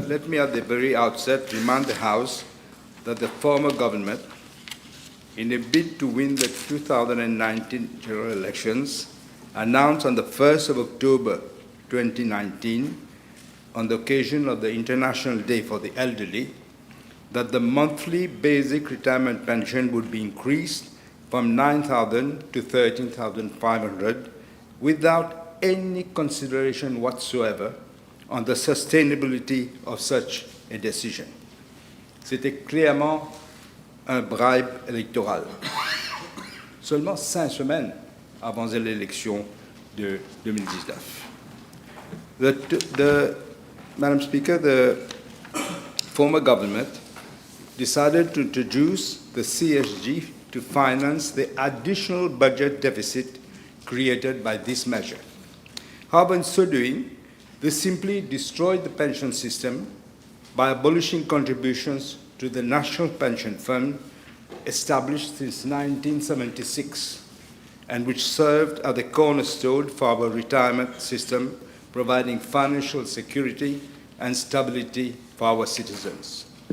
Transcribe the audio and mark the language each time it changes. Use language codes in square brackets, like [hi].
[en] Let me at the very outset remind the House that the former government, in a bid to win the 2019 general elections, announced on the 1st of October 2019, on the occasion of the International Day for the Elderly, that the monthly basic retirement pension would be increased from 9,000 to 13,500 without any consideration whatsoever on the sustainability of such a decision. [fr] C'était clairement un bribe électoral. Seulement 5 semaines avant l'élection de 2019. [en] Madam Speaker, the former government decided to introduce the CSG to finance the additional budget deficit created by this measure. However, in so doing, they simply destroyed the pension system by abolishing contributions to the National Pension Fund established since 1976 and which served as the cornerstone for our retirement system, providing financial security and stability for our citizens.